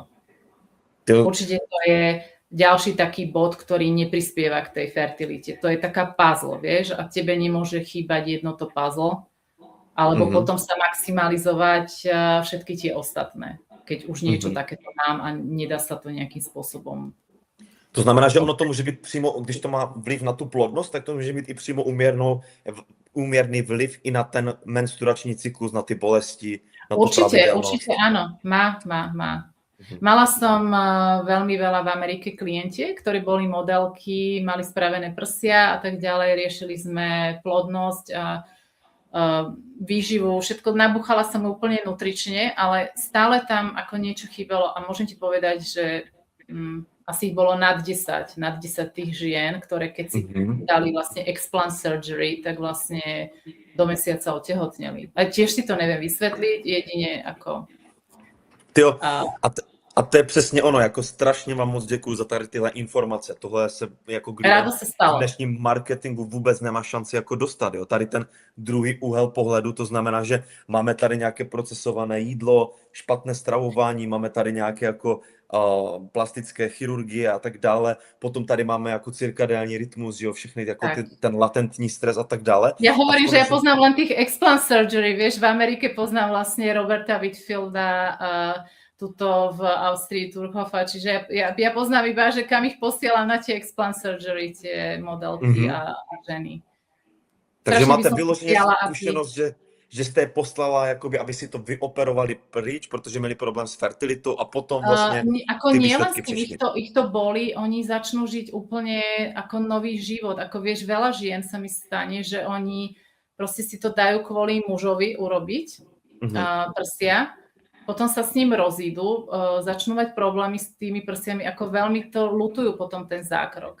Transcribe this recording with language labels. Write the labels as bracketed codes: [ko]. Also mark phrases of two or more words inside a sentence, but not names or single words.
[sk] Určite to je ďalší taký bod, ktorý neprispieva k tej fertilite. To je taká puzzle, vieš, a tebe nemôže chýbať jedno to puzzle, alebo potom sa maximalizovať všetky tie ostatné, keď už niečo takéto mám a nedá sa to nejakým spôsobom. [cs] To znamená, že ono to může být přímo, když to má vliv na tu plodnost, tak to může být i přímo úměrný vliv i na ten menstruační cyklus, na ty bolesti, na [sk] tú pravidelnosť. Určite áno, má. Mala som veľmi veľa v Amerike klientiek, ktorí boli modelky, mali spravené prsia a tak ďalej, riešili sme plodnosť a výživu, všetko, nabúchala som úplne nutrične, ale stále tam ako niečo chýbalo a môžem ti povedať, že asi ich bolo nad 10 tých žien, ktoré keď si dali vlastne [en] explant surgery, [sk] tak vlastne do mesiaca otehotneli. A tiež si to neviem vysvetliť, jedine ako... [cs] A to je přesně ono, jako strašně vám moc děkuju za tady tyhle informace. Tohle se jako v dnešním marketingu vůbec nemá šanci jako dostat. Jo? Tady ten druhý úhel pohledu, to znamená, že máme tady nějaké procesované jídlo, špatné stravování, máme tady nějaké jako plastické chirurgie a tak dále. Potom tady máme jako cirkadiální rytmus, jo, všechny jako ten latentní stres a tak dále. [sk] Ja hovorím, že ja poznám len tých [en] explant surgery, [sk] vieš, v Amerike poznám vlastne Roberta Whitfielda, tuto v Austrii Turchhoffa, čiže ja poznám iba, že kam ich posielam na tie [en] explant surgery, [sk] tie modelky a ženy. [cs] Takže máte vyloženě zkušenost, že jste je poslala, jakoby, aby si to vyoperovali pryč, protože měli problém s fertilitou a potom vlastne [sk] ako nielen s tým, ich to boli, oni začnú žiť úplne ako nový život. Ako vieš, veľa žien sa mi stane, že oni proste si to dajú kvôli mužovi urobiť, prsia, potom sa s ním rozídu, začnú mať problémy s tými prsiami, ako veľmi to ľutujú potom ten zákrok.